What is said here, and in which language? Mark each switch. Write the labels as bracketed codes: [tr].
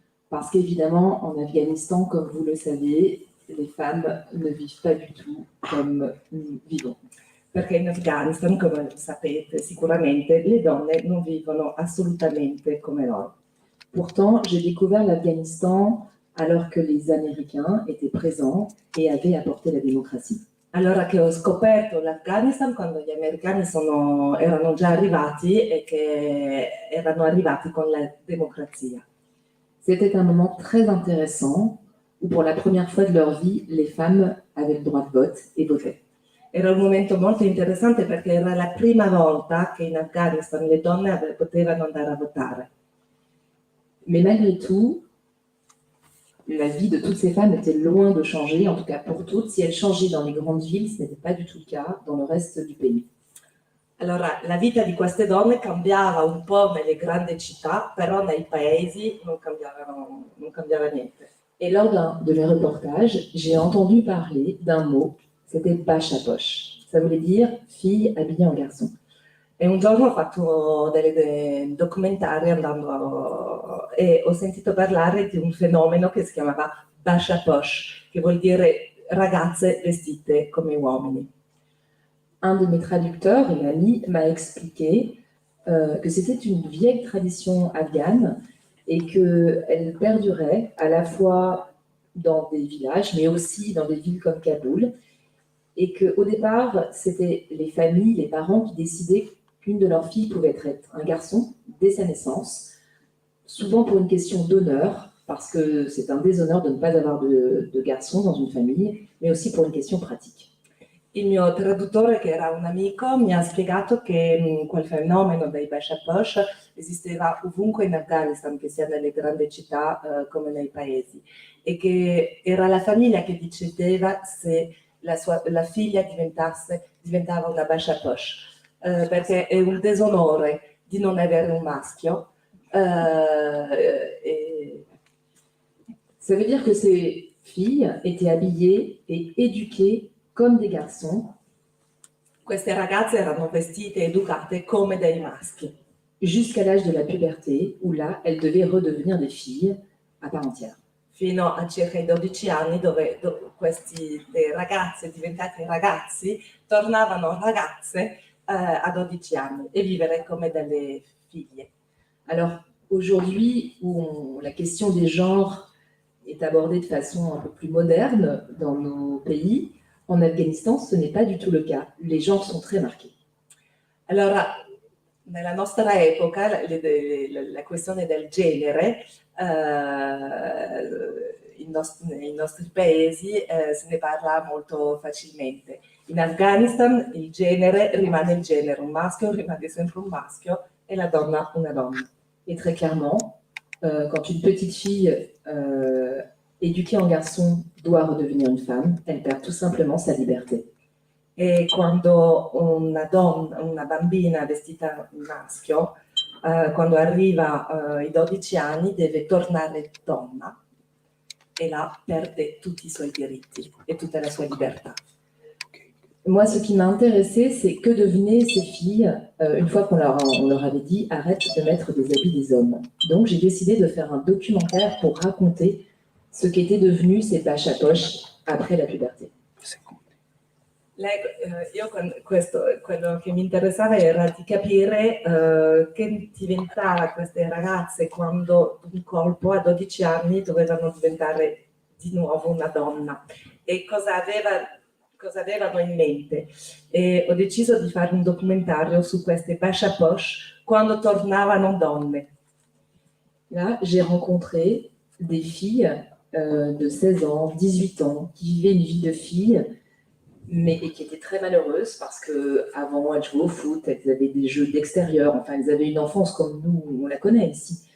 [fr] Parce qu'évidemment, en Afghanistan, comme vous le savez, les femmes ne vivent pas du tout comme nous vivons. [it] Perché in Afghanistan, come sapete sicuramente, le donne non vivono assolutamente come noi. [fr] Pourtant, j'ai découvert l'Afghanistan alors que les Américains étaient présents et avaient apporté la démocratie. [it] Allora che ho scoperto l'Afghanistan quando gli americani erano già arrivati e che erano arrivati con la democrazia. [fr] C'était un moment très intéressant où pour la première fois de leur vie, les femmes avaient le droit de vote et votaient. [it] Era un momento molto interessante perché era la prima volta che in Afghanistan le donne potevano andare a votare. [fr] Mais malgré tout, la vie de toutes ces femmes était loin de changer, en tout cas pour toutes. Si elle changeait dans les grandes villes, ce n'était pas du tout le cas dans le reste du pays. [it] Allora, la vita di queste donne cambiava un po' nelle grandi città, però nei paesi non cambiava niente. [fr] Et lors de mes reportages, j'ai entendu parler d'un mot, c'était bachapoche. Ça voulait dire fille habillée en garçon. [it] E un giorno ho fatto dei documentari e ho sentito parlare di un fenomeno che si chiamava bachapoche, che vuol dire ragazze vestite come uomini. [fr] Un de mes traducteurs, une amie, m'a expliqué que c'était une vieille tradition afghane et qu'elle perdurait à la fois dans des villages, mais aussi dans des villes comme Kaboul, et qu'au départ, c'était les familles, les parents qui décidaient qu'une de leurs filles pouvait être un garçon dès sa naissance, souvent pour une question d'honneur, parce que c'est un déshonneur de ne pas avoir de garçon dans une famille, mais aussi pour une question pratique. [it] Il mio traduttore, che era un amico, mi ha spiegato che quel fenomeno dei bachapoche esisteva ovunque in Afghanistan, che sia nelle grandi città come nei paesi, e che era la famiglia che decideva se la figlia diventava una bachapoche, perché è un disonore di non avere un maschio. [fr] Ça veut dire que ces filles étaient habillées et éduquées comme des garçons. [it] Queste ragazze erano vestite e educate come dei maschi. [fr] Jusqu'à l'âge de la puberté, où là, elles devaient redevenir des filles à part entière. [it] Fino a circa i 12 anni dove queste ragazze diventate ragazzi tornavano ragazze a 12 anni e vivere come delle figlie. [fr] Alors aujourd'hui, où la question des genres est abordée de façon un peu plus moderne dans nos pays, en Afghanistan, ce n'est pas du tout le cas. Les genres sont très marqués. [it] Allora, nella nostra epoca la questione del genere nei nostri paesi se ne parla molto facilmente. In Afghanistan il genere rimane il genere, un maschio rimane sempre un maschio e la donna una donna. [fr] Et très clairement, quand une petite fille éduquée en garçon doit redevenir une femme, elle perd tout simplement sa liberté. [it] E quando una bambina vestita maschio, quando arriva ai 12 anni, deve tornare donna e là perde tutti i suoi diritti [fr] et toute [it] la sua libertà. [fr] Moi, ce qui m'a intéressée, c'est que devenaient ces filles une fois qu'on leur avait dit « arrête de mettre des habits des hommes ». Donc, j'ai décidé de faire un documentaire pour raconter ce qu'étaient devenues ces bachapoches après la puberté. [it] Io quello che mi interessava era di capire che diventava queste ragazze quando un colpo a 12 anni dovevano diventare di nuovo una donna e cosa avevano in mente. E ho deciso di fare un documentario su queste bachapoche quando tornavano donne. [fr] Là, j'ai rencontré des filles de 16 ans, 18 ans, qui vivaient une vie de filles et qui était très malheureuse parce qu'avant, elles jouaient au foot, elles avaient des jeux d'extérieur, enfin, elles avaient une enfance comme nous, on la connaît ici.